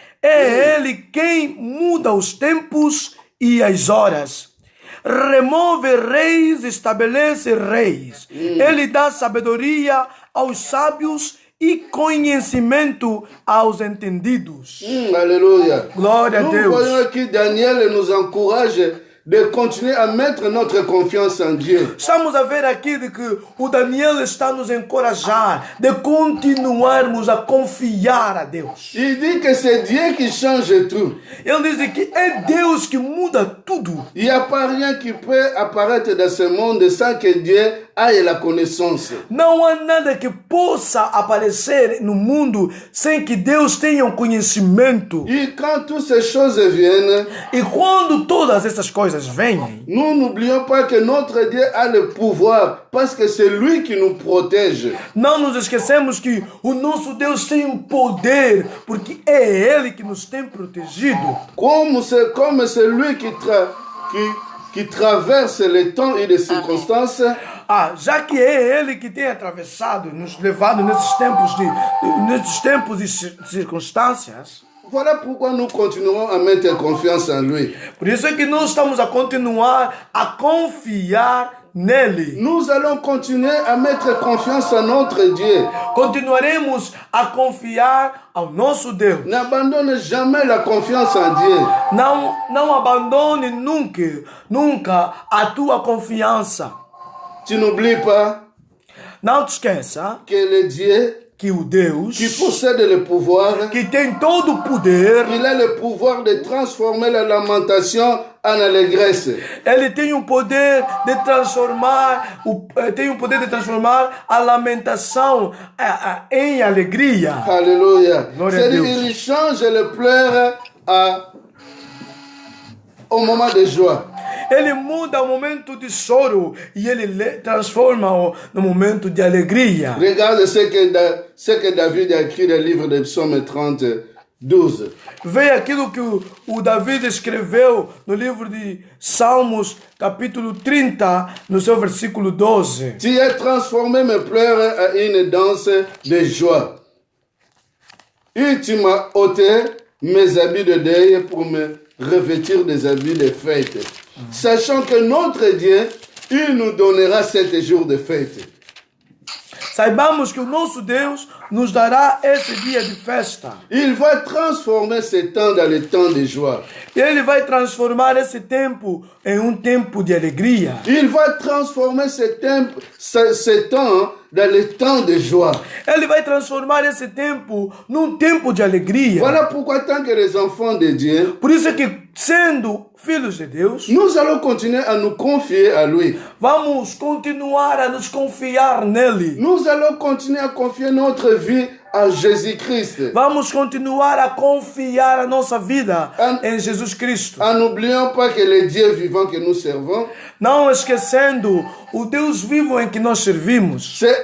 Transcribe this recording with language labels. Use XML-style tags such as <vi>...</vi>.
<pt>É ele quem muda os tempos e as horas. Remove reis, estabelece reis. Ele dá sabedoria aos sábios e conhecimento aos entendidos.</pt> <fr>Alléluia.</fr> <pt>Glória a</pt> <fr>Nous</fr> <pt>Deus.</pt> <fr>voyons que Daniel nous encourage de continuer à mettre notre confiance en Dieu.</fr> <pt>Estamos a ver aqui de que o Daniel está nos encorajar de continuarmos a confiar a Deus.</pt> <fr>Il dit que c'est Dieu qui change tout.</fr> <pt>Ele diz que é Deus que muda tudo.</pt> <fr>Il n'y a pas rien qui peut apparaître dans ce monde sans que Dieu ait la connaissance.</fr> <pt>Não há nada que possa aparecer no mundo sem que Deus tenha um conhecimento.</pt> <fr>Et quand toutes ces choses viennent,</fr> <pt>E quando todas essas coisas vêm,</pt> <fr>nous n'oublions pas que notre Dieu a le pouvoir parce que c'est lui qui nous protège.</fr> <pt>não nos esquecemos que o nosso Deus tem um poder, porque é Ele que nos tem protegido.</pt> <fr>Comme c'est lui qui traverse les temps et les circonstances,</fr> <pt>Já que é Ele que tem atravessado, nos levado nesses tempos e circunstâncias,</pt> <fr>voilà pourquoi nous continuerons à mettre confiance en lui.</fr> <pt>por isso é que nós estamos a continuar a confiar nele.</pt> <fr>Nous allons continuer à mettre confiance en notre Dieu.</fr> <pt>Continuaremos a confiar ao nosso Deus.</pt> <fr>N'abandonne jamais la confiance en Dieu.</fr> <pt>Não abandone nunca a tua confiança.</pt> <fr>Tu n'oublies pas</fr> <pt>Não te esqueça</pt> <fr>que le Dieu</fr> <pt>que o Deus</pt> <fr>qui possède le pouvoir,</fr> <pt>que tem todo o poder,</pt> <fr>il a le pouvoir de transformer la lamentation en allégresse.</fr> <pt>ele tem o poder de transformar a lamentação em alegria.</pt> <fr>Alléluia.</fr> <pt>Glória a</pt> <fr>C'est-à-dire,</fr> <pt>Deus.</pt> <fr>il change le pleurs au moment de joie.</fr> <pt>Ele muda o momento de choro e ele transforma no momento de alegria.</pt> <fr>Regarde ce que David a écrit dans le livre de Psaume 30, 12.</fr> <pt>Vê aquilo que o David escreveu no livro de Salmos, capítulo 30, no seu versículo 12.</pt> <fr>Tu as transformé mes pleurs en une danse de joie. Et tu m'as ôté mes habits de deuil pour me revêtir des habits de fête. Sachant que notre Dieu, il nous donnera 7 jours de fête.</fr> <pt>Saibamos que o nosso Deus nos dará esse dia de festa.</pt> <fr>Il va transformer ce temps dans le temps de joie.</fr> <pt>E Ele vai transformar esse tempo em um tempo de alegria.</pt> <fr>Il va transformer ce temps dans le temps de joie.</fr> <pt>Ele vai transformar esse tempo num tempo de alegria.</pt> <fr>Voilà pourquoi tant que les enfants de Dieu,</fr> <pt>Por isso é que, sendo filhos de Deus,</pt> <fr>nous allons continuer à nous confier à lui.</fr> <pt>vamos continuar a nos confiar nele.</pt> <fr>Nous allons continuer à confier notre vie à Jésus-Christ.</fr> <pt>Vamos continuar a confiar a nossa vida em Jesus Cristo.</pt> <fr>En n'oubliant pas que le Dieu vivant que nous servons,</fr> <pt>Não esquecendo o Deus vivo em que nós servimos.</pt>